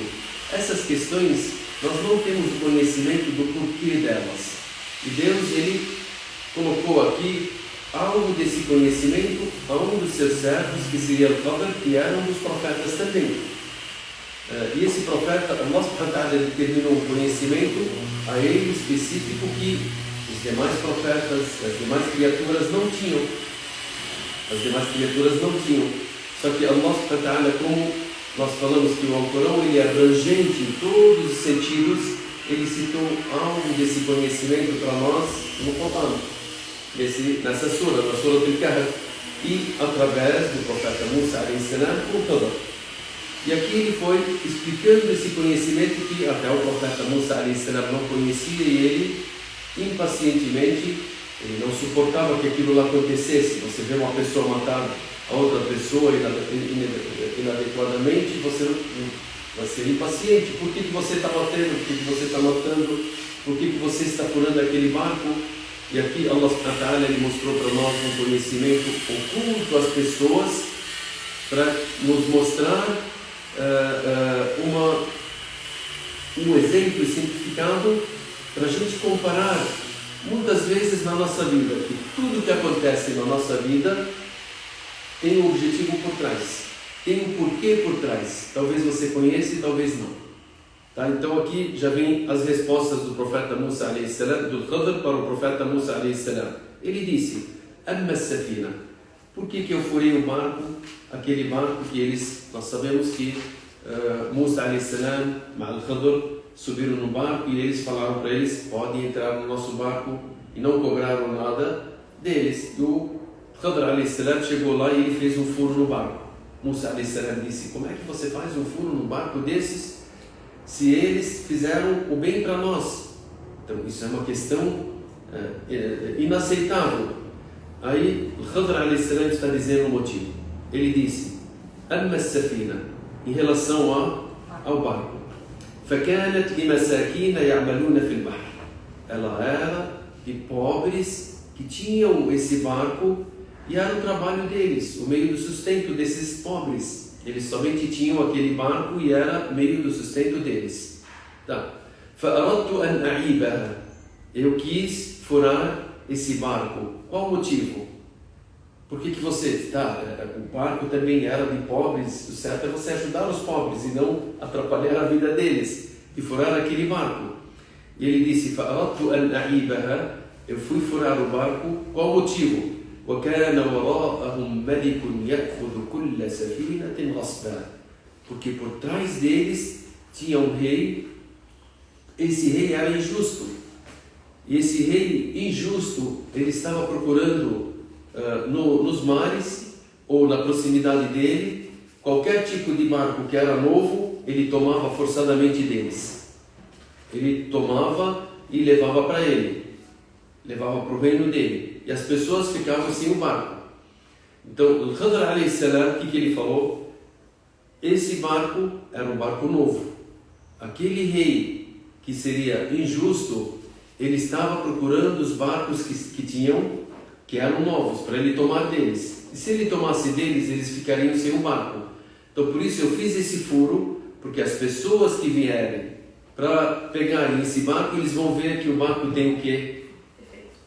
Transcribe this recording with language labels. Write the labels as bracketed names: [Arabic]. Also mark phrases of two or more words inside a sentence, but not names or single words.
[Portuguese] Essas questões, nós não temos o conhecimento do porquê delas. E Deus, Ele colocou aqui algo desse conhecimento a um dos seus servos, que seria Al-Qadr, que era um dos profetas também. E esse profeta, [Arabic] الله سبحانه وتعالى [Portuguese] determinou um conhecimento a ele específico que os demais profetas, as demais criaturas não tinham. As demais criaturas não tinham. Só que [Arabic] الله سبحانه وتعالى, [Portuguese] como nós falamos que o Alcorão ele é abrangente em todos os sentidos, ele citou algo desse conhecimento para nós no Corão. Nessa sura, na sura Al-Kahf, e através do profeta Musa [Arabic] عليه السلام, [Portuguese] o Qadr. E aqui ele foi explicando esse conhecimento que até o profeta Musa [Arabic] عليه السلام [Portuguese] não conhecia, e ele, impacientemente, ele não suportava que aquilo lá acontecesse. Você vê uma pessoa matar a outra pessoa inadequadamente, você vai ser impaciente. Por que você está matando? Por que você está matando? Por que você está furando aquele barco? E aqui [Arabic] الله سبحانه وتعالى [Portuguese] ele mostrou para nós um conhecimento oculto às pessoas, para nos mostrar um exemplo simplificado para a gente comparar muitas vezes na nossa vida, que tudo que acontece na nossa vida tem um objetivo por trás, tem um porquê por trás. Talvez você conheça e talvez não. Tá? Então aqui já vem as respostas do profeta Musa [Arabic] عليه السلام, [Portuguese] do Qadr para o profeta Musa [Arabic] عليه السلام. [Portuguese] Ele disse: [Arabic] أما السفينة. [Portuguese] Por que eu furei o barco? Aquele barco que nós sabemos que Musa [Arabic] عليه السلام, [Portuguese] Ma'al Qadr, subiram no barco e eles falaram para eles: podem entrar no nosso barco, e não cobraram nada deles. E o Qadr [Arabic] عليه السلام [Portuguese] chegou lá e ele fez um furo no barco. Musa [Arabic] عليه السلام [Portuguese] disse: como é que você faz um furo no barco desses, se eles fizeram o bem para nós? Então isso é uma questão inaceitável. Aí o Qadr [Arabic] عليه السلام [Portuguese] está dizendo o motivo. Ele disse: [Arabic] أما السفينة, [Portuguese] em relação ao barco, [Arabic] فكانت لمساكين يعملون في البحر. [Portuguese] Ela era de pobres que tinham esse barco e era o trabalho deles, o meio do sustento desses pobres. Eles somente tinham aquele barco e era meio do sustento deles. Tá. [Arabic] فأردت أن أعيبها. [Portuguese] Eu quis furar esse barco. Qual o motivo? Por que você está? O barco também era de pobres. O certo é você ajudar os pobres e não atrapalhar a vida deles e furar aquele barco. E ele disse: [Arabic] فأردت أن أعيبها. [Portuguese] Eu fui furar o barco. Qual o motivo? [Arabic] وكان وراءهم ملك يأخذ كل سفينة غصبا. [Portuguese] Porque por trás deles tinha um rei. Esse rei era injusto. E esse rei injusto, ele estava procurando nos mares ou na proximidade dele qualquer tipo de barco que era novo, ele tomava forçadamente deles. Ele tomava e levava para ele, levava para o reino dele, e as pessoas ficavam sem o barco. Então o Qadr [Arabic] عليه السلام, [Portuguese] o que ele falou? Esse barco era um barco novo. Aquele rei que seria injusto, ele estava procurando os barcos que eram novos, para ele tomar deles. E se ele tomasse deles, eles ficariam sem o barco. Então por isso eu fiz esse furo, porque as pessoas que vierem para pegarem esse barco, eles vão ver que o barco tem o quê?